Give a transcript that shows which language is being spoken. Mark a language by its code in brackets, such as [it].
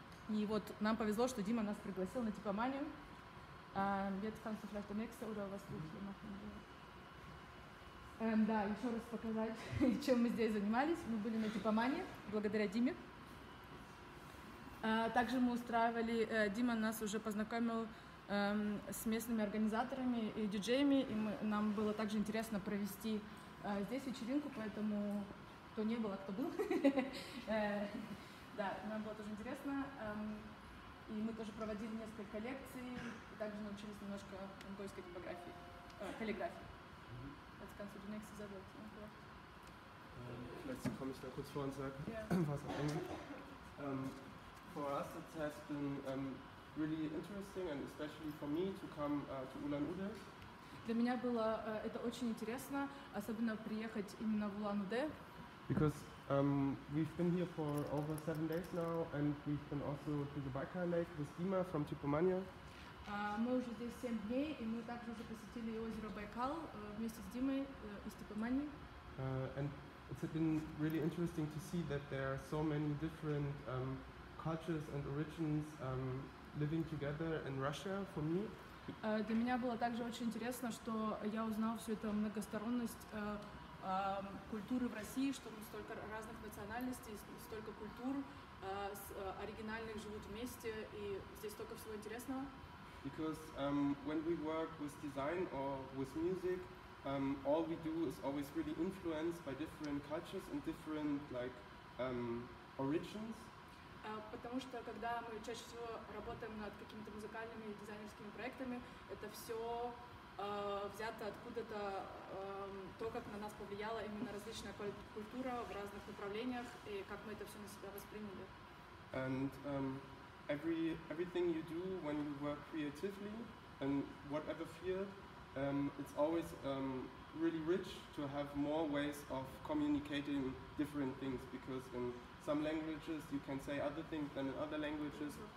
[ru] И вот нам повезло, что Дима нас пригласил на Типоманию. [de] Jetzt kannst du vielleicht der nächste oder was du hier machen willst. [ru] Да, еще раз показать, чем мы здесь занимались. Мы были на Типомании, благодаря Диме. Также мы устраивали, Дима нас уже познакомил с местными организаторами и диджеями, и нам было также интересно провести здесь вечеринку, поэтому кто не был, а кто был. Да, нам было тоже интересно. И мы тоже проводили несколько лекций, и также научились немножко монгольской типографии, каллиграфии. [de] Jetzt kannst du die nächste Seite machen. Vielleicht komme ich da kurz vor und sage Ja. was auf Englisch. [en] For us it has been really interesting, and especially for me, to come to Ulan-Ude. [ru] Для меня было это очень интересно, особенно приехать именно в Улан-Удэ, [en] Because we've been here for over 7 days now, and we've been also to the Baikal Lake with Dima from Tupamania. [ru] Мы уже здесь 7 дней, и мы также уже посетили озеро Байкал вместе с Димой из Типомании. [en] And it's been really interesting to see that there are so many different cultures and origins living together in Russia for me. [ru] Для меня было также очень интересно, что я узнал всю эту многосторонность культуры в России, что столько разных национальностей, столько культур оригинальных живут вместе, и здесь столько всего интересного. [en] Because when we work with design or with music, all we do is always really influenced by different cultures and different origins. [ru] Потому что когда мы чаще всего работаем над какими-то музыкальными и дизайнерскими проектами, это все взято откуда-то, то, как на нас повлияла именно различная культура в разных направлениях, и как мы это все на себя восприняли. [en] And everything you do when you work creatively in whatever field, it's always really rich to have more ways of communicating different things, because in some languages you can say other things than in other languages.